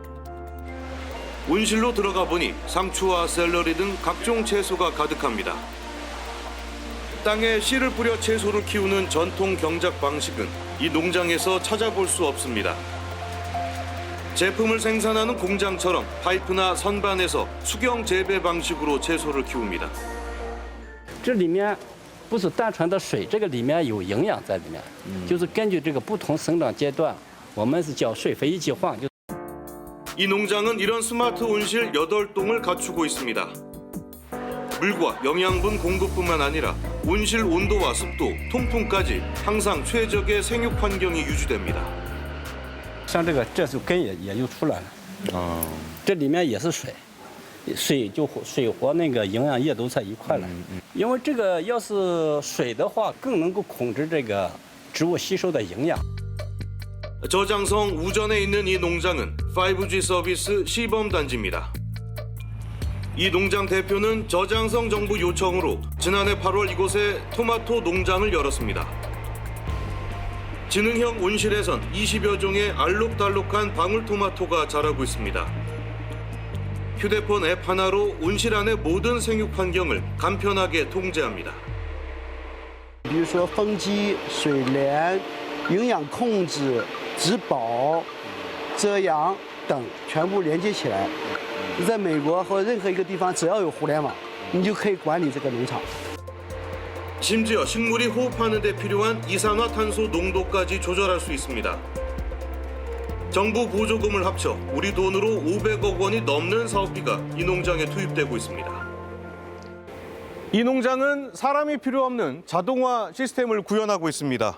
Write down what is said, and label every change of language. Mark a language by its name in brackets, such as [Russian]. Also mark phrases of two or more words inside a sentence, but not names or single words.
[Korean] 온실로 들어가 보니 상추와 샐러리 등 각종 채소가 가득합니다. 땅에 씨를 뿌려 채소를 키우는 전통 경작 방식은 이 농장에서 찾아볼 수 없습니다. 제품을 생산하는 공장처럼 파이프나 선반에서 수경 재배 방식으로 채소를 키웁니다. [Chinese] 这里面不是单纯的水，这个里面有营养在里面，就是根据这个不同生长阶段，我们是叫水肥一起换。 [Korean] 이 농장은 이런 스마트 온실 8동을 갖추고 있습니다. 물과 영양분 공급뿐만 아니라 온실 온도와 습도, 통풍까지 항상 최적의 생육 환경이 유지됩니다. [Chinese] 像这个这就根也就出来了，这里面也是水，水和那个营养液都在一块了，因为这个要是水的话，更能够控制这个植物吸收的营养。 [Korean] 저장성 우전에 있는 이 농장은 5G 서비스 시범 단지입니다. 이 농장 대표는 저장성 정부 요청으로 지난해 8월 이곳에 토마토 농장을 열었습니다. 지능형 온실에선 20여 종의 알록달록한 방울토마토가 자라고 있습니다. 휴대폰 앱 하나로 온실 안의 모든 생육 환경을 간편하게 통제합니다. [Chinese] 比如说风机、水帘、营养控制、植保、遮阳等全部连接起来。在美国或任何一个地方，只要有互联网，你就可以管理这个农场。 [Korean] 심지어 식물이 호흡하는 데 필요한 이산화탄소 농도까지 조절할 수 있습니다. 정부 보조금을 합쳐 우리 돈으로 500억 원이 넘는 사업비가 이 농장에 투입되고 있습니다. 이 농장은 사람이 필요 없는 자동화 시스템을 구현하고 있습니다.